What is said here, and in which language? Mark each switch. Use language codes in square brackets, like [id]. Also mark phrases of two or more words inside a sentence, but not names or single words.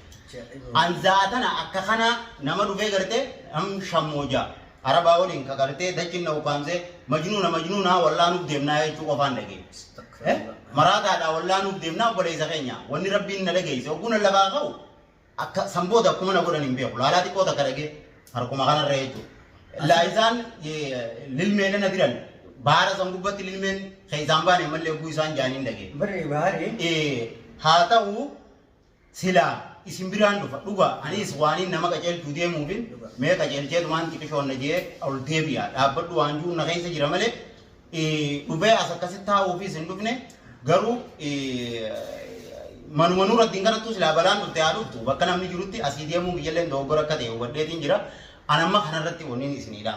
[om] Anzaatana akka kana nama dhufee gartee am shammooja arabaa waliin ka gartee dachin na ukaamsee majnuuna wallaanuuf deemnaa jechuu qofaan dhagee. Maraataadhaa wallaanuuf deemnaa obboleessa keenya wanni rabbiin na dhageesse ogguun lafaa ka'u akka samboota akkuma na godhan hin beeku laalaa xiqqoo takka dhagee harkuma kanarra jechuudha. Laayisaan lilmeen na diran baara san gubbatti lilmeen keessaan baane mallee oguu isaan jaaniin dhagee. Haa ta'u silaa isin biraan dhufa dhuga anis waaniin nama qajeelchuu deemuufin mee qajeelcheetumaan xiqqishoonna jee ol deebi'a dhaabbadhu waan jiru na keessa jira malee dhufee as akkasitti taa'uufis hin dhufne garuu manuma irratti kanattu silaa balaan dhufte haa dhuftu bakka namni jirutti asii deemuu biyyalleen dogoggora akka ta'e hubadheetiin jira anamma kanarratti wanniin isinidha.